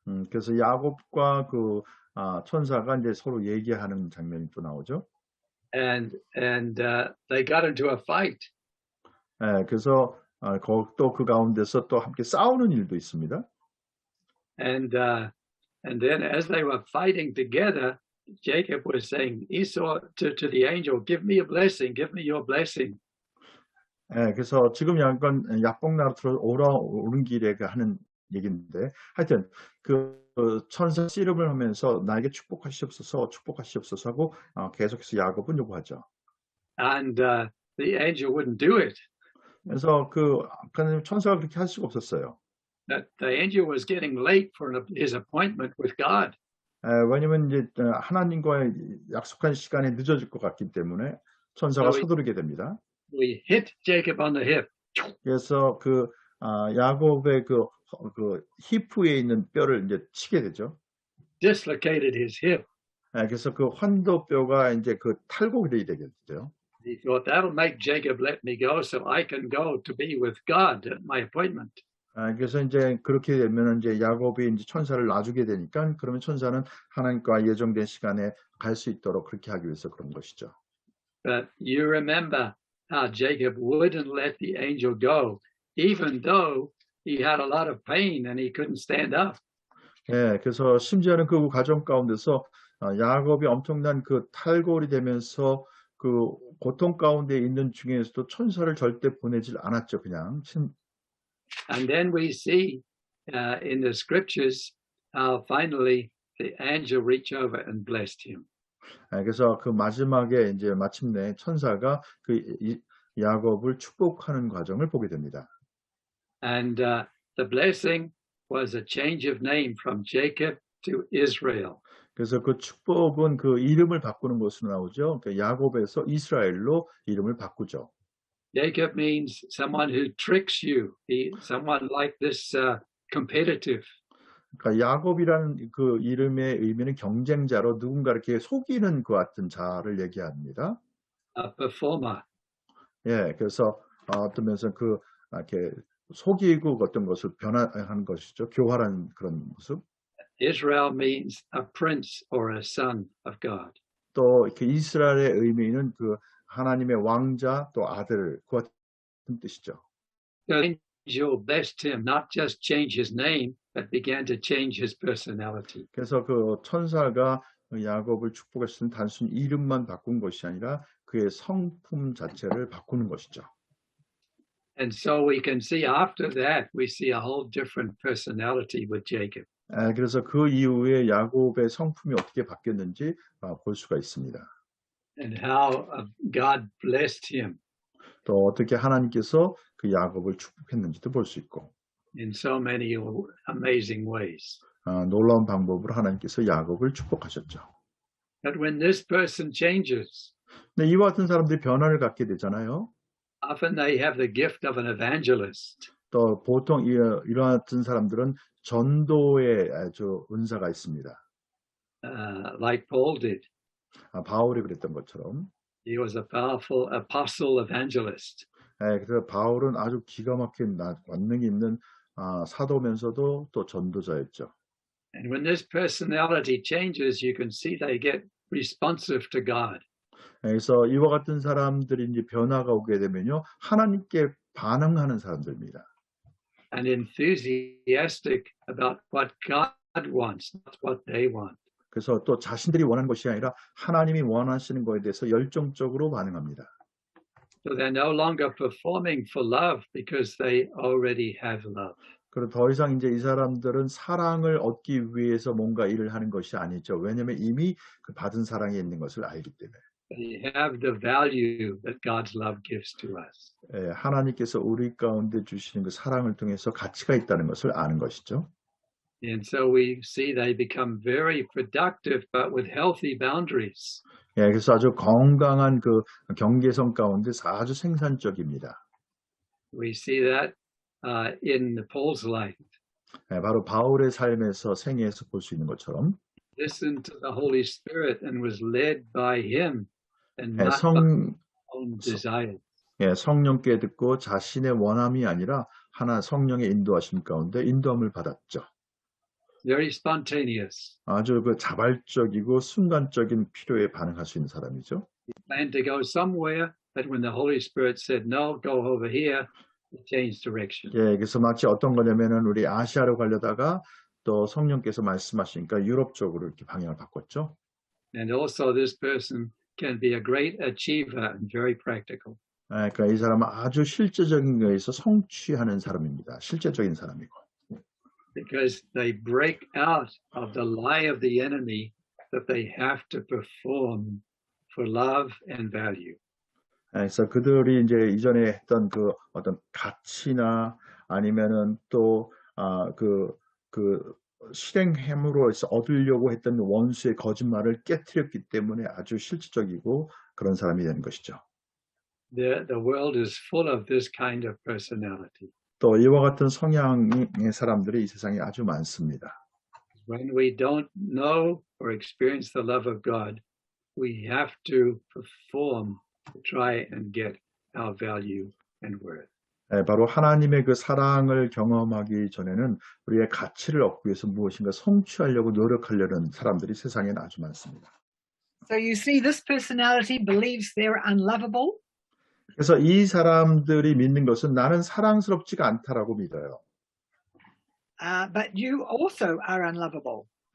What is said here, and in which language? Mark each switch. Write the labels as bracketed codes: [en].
[ko] 그래서 야곱과 그 천사가 이제 서로 얘기하는 장면이 또 나오죠. [en] And they got into a fight. [ko] 그래서 또 그 가운데서 또 함께 싸우는 일도 있습니다. [en] And then as they were fighting together, Jacob was saying, Esau to the angel, give me a blessing, give me your blessing. [ko] 그래서 지금 약간 야복나루로 오는 길에 하는 얘기인데 하여튼 그 천사 씨름을 하면서 나에게 축복하시옵소서 하고 계속해서 야곱은 요구하죠. [en] And the angel wouldn't do it. [ko] 그래서 그 천사가 그렇게 할 수가 없었어요. [en] That the angel was getting late for his appointment with God. [ko] 왜냐면 이제 하나님과의 약속한 시간에 늦어질 것 같기 때문에 천사가 서두르게 됩니다. [en] We hit Jacob on the hip. [ko] 그래서 그 야곱의 그 히프에 있는 뼈를 이제 치게 되죠. [en] Dislocated his hip. [ko] 그래서 그 환도뼈가 이제 그 탈곡이 되게 되죠. [en] He thought that'll make Jacob let me go, so I can go to be with God at my appointment. [ko] 그래서 이제 그렇게 되면 이제 야곱이 이제 천사를 놔주게 되니까 그러면 천사는 하나님과 예정된 시간에 갈 수 있도록 그렇게 하기 위해서 그런 것이죠. [en] But you remember how Jacob wouldn't let the angel go, even though he had a lot of pain and he couldn't stand up. [ko] 그래서 심지어는 그 과정 가운데서 야곱이 엄청난 그 탈골이 되면서 그 고통 가운데 있는 중에서도 천사를 절대 보내질 않았죠, 그냥. [en] And then we see in the scriptures how finally the angel reached over and blessed him. [ko] 그래서 그 마지막에 이제 마침내 천사가 그 야곱을 축복하는 과정을 보게 됩니다. [en] And the blessing was a change of name from Jacob to Israel. [ko] 그래서 그 축복은 그 이름을 바꾸는 것으로 나오죠. 그러니까 야곱에서 이스라엘로 이름을 바꾸죠. [en] Jacob means someone who tricks you, someone like this competitive. [ko] 그러니까 야곱이라는 그 이름의 의미는 경쟁자로 누군가 이렇게 속이는 것 같은 자를 얘기합니다. [en] A performer. [ko] 그래서 어떤 면에서 그 이렇게 속이고 어떤 것을 변화하는 것이죠. 교활한 그런 모습. [en] Israel means a prince or a son of God. [ko] 또 이렇게 이스라엘의 의미는 그 하나님의 왕자 또 아들 그 같은 뜻이죠. [en] The angel blessed him, not just change his name, that began to change his personality. [ko] 그래서 그 천사가 야곱을 축복했을 때 단순 이름만 바꾼 것이 아니라 그의 성품 자체를 바꾸는 것이죠. [en] And so we can see after that, we see a whole different personality with Jacob. [ko] 그래서 그 이후에 야곱의 성품이 어떻게 바뀌었는지 볼 수가 있습니다. [en] And how God blessed him [ko] 또 어떻게 하나님께서 그 야곱을 축복했는지도 볼 수 있고 [en] in so many amazing ways. [ko] 놀라운 방법으로 하나님께서 야곱을 축복하셨죠. [en] But when this person changes, [ko] 근데 이와 같은 사람들이 변화를 갖게 되잖아요. [en] often they have the gift of an evangelist. [ko] 또 보통 이런 같은 사람들은 전도의 아주 은사가 있습니다. [en] Like Paul did. [ko] 바울이 그랬던 것처럼. [en] He was a powerful apostle evangelist. [ko] 그래서 바울은 아주 기가 막힌 권능이 있는 사도면서도 또 전도자였죠. [en] And when this personality changes, you can see they get responsive to God. [ko] 그래서 이와 같은 사람들이 이제 변화가 오게 되면요, 하나님께 반응하는 사람들입니다. [en] And enthusiastic about what God wants, not what they want. [ko] 그래서 또 자신들이 원하는 것이 아니라 하나님이 원하시는 것에 대해서 열정적으로 반응합니다. [en] So they're no longer performing for love because they already have love. [ko] 그리고 더 이상 이제 이 사람들은 사랑을 얻기 위해서 뭔가 일을 하는 것이 아니죠. 왜냐하면 이미 그 받은 사랑이 있는 것을 알기 때문에. [en] They have the value that God's love gives to us. [ko] 하나님께서 우리 가운데 주시는 그 사랑을 통해서 가치가 있다는 것을 아는 것이죠. [en] And so we see they become very productive, but with healthy boundaries. [ko] 그래서 아주 건강한 그 경계선 가운데 아주 생산적입니다. [en] We see that in Paul's life. [ko] 바로 바울의 삶에서 생애에서 볼 수 있는 것처럼. [en] Listened to the Holy Spirit and was led by Him, and not by his own desires. [ko] 성령께 듣고 자신의 원함이 아니라 하나 성령의 인도하심 가운데 인도함을 받았죠. [en] Very spontaneous. [ko] 아주 그 자발적이고 순간적인 필요에 반응할 수 있는 사람이죠. [en] He planned to go somewhere, but when the Holy Spirit said, no, go over here, he changed direction. [ko] 그래서 마치 어떤 거냐면은 우리 아시아로 가려다가 또 성령께서 말씀하시니까 유럽 쪽으로 이렇게 방향을 바꿨죠. [en] And also this person can be a great achiever and very practical. [ko] 그러니까 이 사람은 아주 실제적인 거에서 성취하는 사람입니다. 실제적인 사람이고. [en] Because they break out of the lie of the enemy that they have to perform for love and value. [ko] 그래서 그들이 이제 이전에 했던 그 어떤 가치나 아니면은 또 그 실행함으로 해서 얻으려고 했던 원수의 거짓말을 깨트렸기 때문에 아주 실질적이고 그런 사람이 되는 것이죠. [en] The world is full of this kind of personality. [ko] 또 이와 같은 성향의 사람들이 이 세상에 아주 많습니다. [en] When we don't know or experience the love of God, we have to perform to try and get our value and worth. [ko] 바로 하나님의 그 사랑을 경험하기 전에는 우리의 가치를 얻기 위해서 무엇인가 성취하려고 노력하려는 사람들이 세상에는 아주 많습니다. [en] So you see, this personality believes they're unlovable. [ko] 그래서 이 사람들이 믿는 것은 나는 사랑스럽지가 않다라고 믿어요. [en] But you also are unlovable.